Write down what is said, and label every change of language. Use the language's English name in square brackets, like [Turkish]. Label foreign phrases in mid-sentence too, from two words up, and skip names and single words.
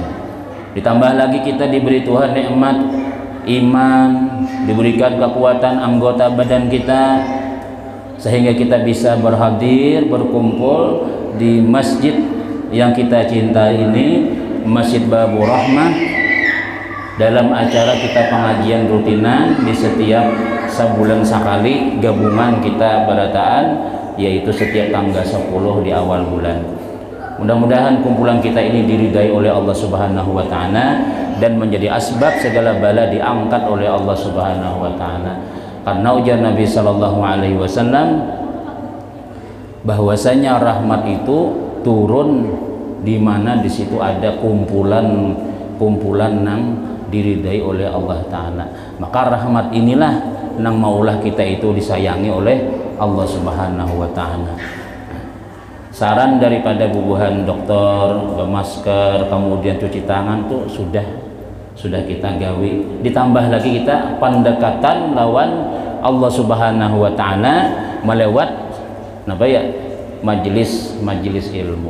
[Indonesian] Ditambah lagi kita diberi Tuhan nikmat iman, diberikan kekuatan anggota badan kita, sehingga kita bisa berhadir, berkumpul di masjid yang kita cintai ini, Masjid Babur Rahmah, dalam acara kita pengajian rutinan di setiap sebulan sekali gabungan kita berataan, yaitu setiap tanggal 10 di awal bulan. Mudah-mudahan kumpulan kita ini diridai oleh Allah [Arabic] سبحانه وتعالى [Indonesian] dan menjadi asbab segala bala diangkat oleh Allah [Arabic] سبحانه وتعالى. [Indonesian] Karena ujar Nabi [Arabic] صلى الله عليه وسلم [Indonesian] bahwasanya rahmat itu turun di mana di situ ada kumpulan nang diridai oleh Allah Ta'ala. Maka rahmat inilah nang maulah kita itu disayangi oleh Allah [Arabic] سبحانه وتعالى. [Indonesian] Saran daripada bubuhan dokter, masker, kemudian cuci tangan tuh sudah kita gawe. Ditambah lagi kita pendekatan lawan Allah [Arabic] سبحانه وتعالى [Indonesian] melewat majelis ilmu.